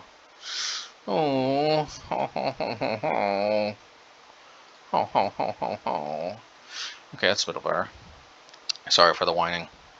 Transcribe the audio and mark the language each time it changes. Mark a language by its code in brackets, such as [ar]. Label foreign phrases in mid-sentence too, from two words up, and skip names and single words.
[en] Oh, ho, ho, ho, ho, ho. Ho, ho, ho, ho, ho. Okay, that's a bit better. Sorry for the whining.